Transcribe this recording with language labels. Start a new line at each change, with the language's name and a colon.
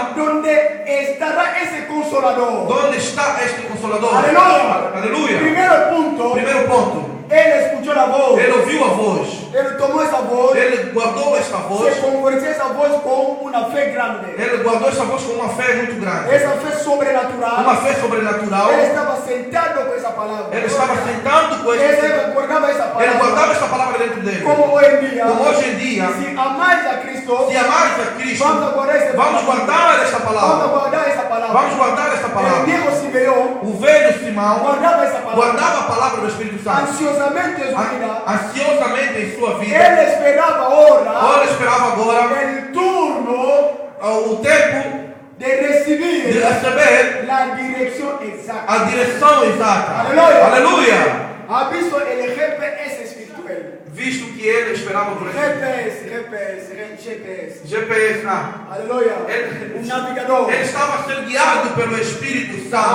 Spanish: donde estará ese consolador.
Portuguese: de onde está este consolador.
Spanish: Aleluya.
Portuguese: Aleluia.
Spanish: Primer punto,
Portuguese: Primeiro ponto,
Spanish: él escuchó la voz.
Portuguese: ele ouviu a voz,
Spanish: Él tomó esa voz,
Portuguese: ele guardou esta voz,
Spanish: se convirtió esa voz con una fe grande.
Portuguese: ele guardou esta voz com uma fé muito grande,
Spanish: Esa fe sobrenatural.
Portuguese: uma fé sobrenatural.
Spanish: Él estaba sentado con esa palabra.
Portuguese: Ele estava sentando com este.
Spanish: Él guardaba esa
Portuguese: Ele guardava
Spanish: palabra.
Portuguese: esta palavra dentro dele.
Spanish: Como hoy en día,
Portuguese: Como hoje em dia,
Spanish: si amáis a Cristo,
Portuguese: se amares a Cristo,
Spanish: vamos a guardar esa
Portuguese: vamos
Spanish: palabra.
Portuguese: guardar esta
Spanish: Vamos a
Portuguese: palavra.
Spanish: guardar esa palabra.
Portuguese: Vamos guardar esta
Spanish: El
Portuguese: palavra.
Spanish: viejo Simeón
Portuguese: O velho Simão
Spanish: guardaba esa palabra.
Portuguese: guardava a palavra do Espírito Santo
Spanish: Ansiosamente en su vida.
Portuguese: ansiosamente em sua vida.
Spanish: Él esperaba ahora
Portuguese: Ora esperava agora
Spanish: el turno
Portuguese: o tempo
Spanish: de recibir
Portuguese: de receber
Spanish: la dirección exacta.
Portuguese: a direção exata. Aleluia. Aleluia.
Spanish: ¿Ha visto el GPS espiritual?
Portuguese: Visto que ele esperava por isso.
Spanish: GPS.
Portuguese: GPS.
Spanish: Aleluya. Él- Un navegador.
Portuguese: Ele estava sendo guiado pelo Espírito Santo.